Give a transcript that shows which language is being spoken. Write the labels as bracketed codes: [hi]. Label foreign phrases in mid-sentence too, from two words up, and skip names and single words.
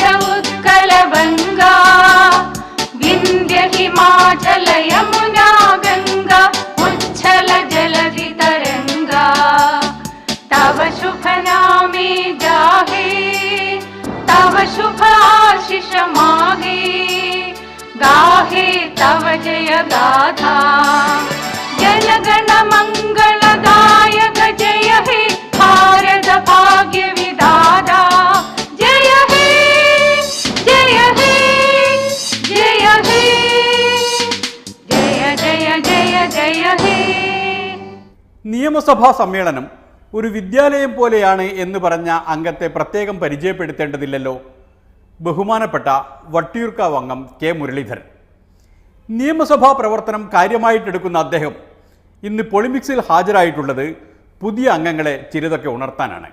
[bn] উৎকল বঙ্গ বিন্ধ্য হিমাচল যমুনা গঙ্গা উচ্ছল জলধি তরঙ্গ তব শুভ নামে জাহে তব শুভ আশিস মাগে গাহে তব জয় গাথা জনগণ মঙ্গলদায়ক জয় হে ভারত ভাগ্য বিধাতা জয় হে জয় হে জয় হে জয় জয় জয় জয় হে. [ml] നിയമസഭാ സമ്മേളനം ഒരു വിദ്യാലയം പോലെയാണ് എന്ന് പറഞ്ഞ അംഗത്തെ പ്രത്യേകം പരിചയപ്പെടുത്തേണ്ടതില്ലല്ലോ. ബഹുമാനപ്പെട്ട വട്ടിയൂർക്കാവ് അംഗം കെ മുരളീധരൻ. നിയമസഭാ പ്രവർത്തനം കാര്യമായിട്ടെടുക്കുന്ന അദ്ദേഹം ഇന്ന് പൊളിമിക്സിൽ ഹാജരായിട്ടുള്ളത് പുതിയ അംഗങ്ങളെ ചിലതൊക്കെ ഉണർത്താനാണ്.